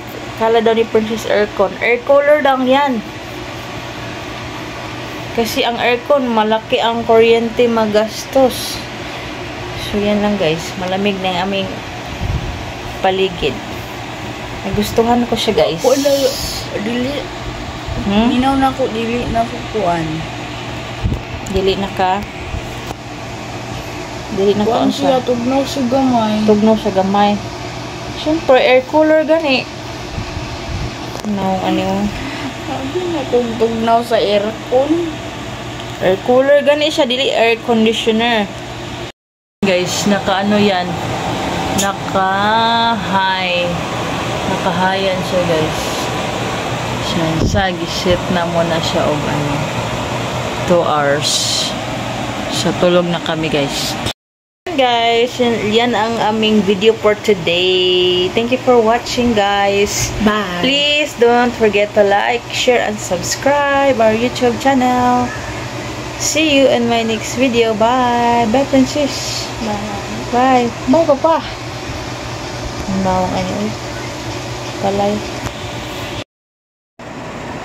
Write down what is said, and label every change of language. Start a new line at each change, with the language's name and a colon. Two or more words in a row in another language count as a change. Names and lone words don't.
Filipino: Kala daw ni Princess aircon.
English: Air cooler
Filipino: lang yan. Kasi ang aircon, malaki ang kuryente magastos. So, yan lang, guys. Malamig na yung aming paligid. Nagustuhan ko siya, guys.
Cebuano: Dili. Minaw na ko, dili na ko kuan. Dili na ka. Dili na Kuan kaon siya, siya. tugnaw siya gamay. Tugnaw sa gamay. Siyempre,
English: air cooler
Cebuano: gani. Ano. Sabi na tugnaw sa aircon.
English: Air cooler
Cebuano: gani siya, dili
English: air conditioner.
Filipino: Guys, naka-ano yan. Naka-high. Naka-high yan siya, guys.
Cebuano: Siya, gisit na muna siya og
English: 2 hours.
Filipino: So, tulog na kami, guys. Guys, yan ang aming
English: video for today. Thank you for watching, guys. Bye. Please don't forget to like, share, and subscribe our YouTube channel. See you in my next video. Bye. Bye, Princess. Bye. Bye, Papa.
Filipino: Ang bawang ano. Palay.